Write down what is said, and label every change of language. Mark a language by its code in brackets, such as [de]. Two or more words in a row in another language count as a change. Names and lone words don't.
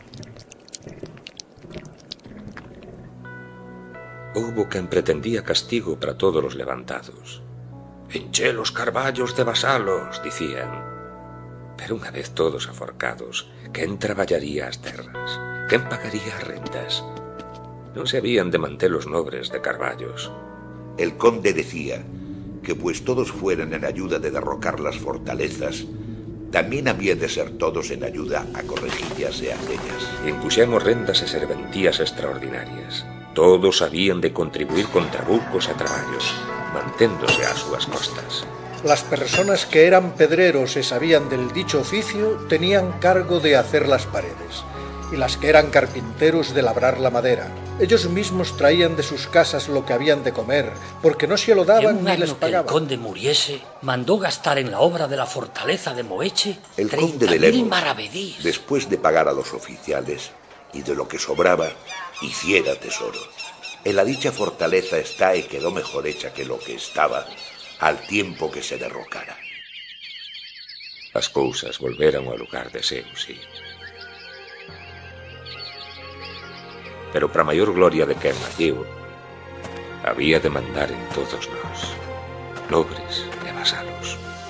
[gl] Houbo quen pretendía castigo para todos os levantados. «Enche os carballos de vasalos», dicían. Pero unha vez todos aforcados, quen traballaría as terras? Quen pagaría as rendas? Non se habían de manter os nobres de carballos. [es] El conde decía que pues todos fueran en ayuda de derrocar las fortalezas, también había de ser todos en ayuda a correjillas e aceñas. [gl] Impuxemos rendas e serventías extraordinarias. Todos habían de contribuir con trabucos e traballos, manténdose ás súas costas. [es] Las personas que eran pedreros y sabían del dicho oficio tenían cargo de hacer las paredes, y las que eran carpinteros de labrar la madera. Ellos mismos traían de sus casas lo que habían de comer, porque no se lo daban ni les pagaban. Que el conde muriese, mandó gastar en la obra de la fortaleza de Moeche el conde de 30.000 Lemos, maravedís. Después de pagar a los oficiales y de lo que sobraba, hiciera tesoro. En la dicha fortaleza está y quedó mejor hecha que lo que estaba, al tiempo que se derrocara. [gl] As cousas volveran ao lugar de seu, sí. Pero para maior gloria de quen naciu, había de mandar en todos nós, nobres e vasalos.